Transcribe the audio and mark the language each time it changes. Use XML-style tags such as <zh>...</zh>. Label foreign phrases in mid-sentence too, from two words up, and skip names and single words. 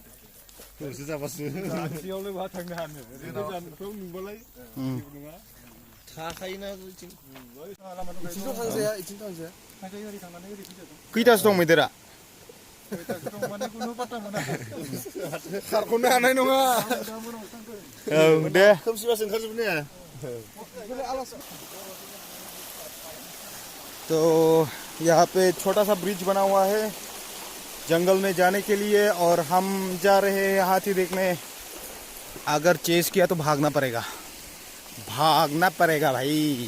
<brx>नोंसो जाबासो खाथियावलाय बहा थांनो हानो, गोजानफ्राव नुबालाय जेबो नङा. थाखायोना इथिंथ' थांजाया, इथिं थांजाया. खैथासो दं मैदेरा? खारख'नो हानाय नङा. औ दे, खोमसिबासो ओंखारजोबनो हाया.</brx> <hi>तो यहाँ पे छोटा सा ब्रिज बना हुआ है जंगल में जाने के लिए, और हम जा रहे हैं हाथी देखने. अगर चेस किया तो भागना पड़ेगा भाई.</hi>